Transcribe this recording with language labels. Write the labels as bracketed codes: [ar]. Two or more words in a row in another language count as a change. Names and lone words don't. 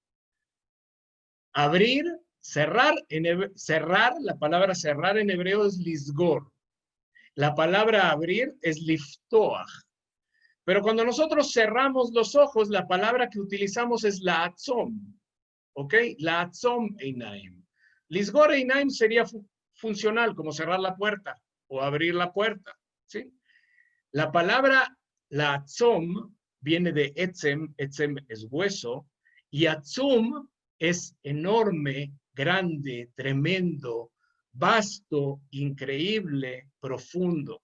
[es] Abrir, cerrar, cerrar, la palabra cerrar en hebreo es lisgor. La palabra abrir es liftoach. Pero cuando nosotros cerramos los ojos, la palabra que utilizamos es la atzom. [he] ¿Ok? לעצום עיניים. לסגור עיניים [es] sería funcional, como cerrar la puerta o abrir la puerta. ¿Sí? La palabra la atzom viene de etzem, etzem es hueso, y atzum es enorme, grande, tremendo, vasto, increíble, profundo.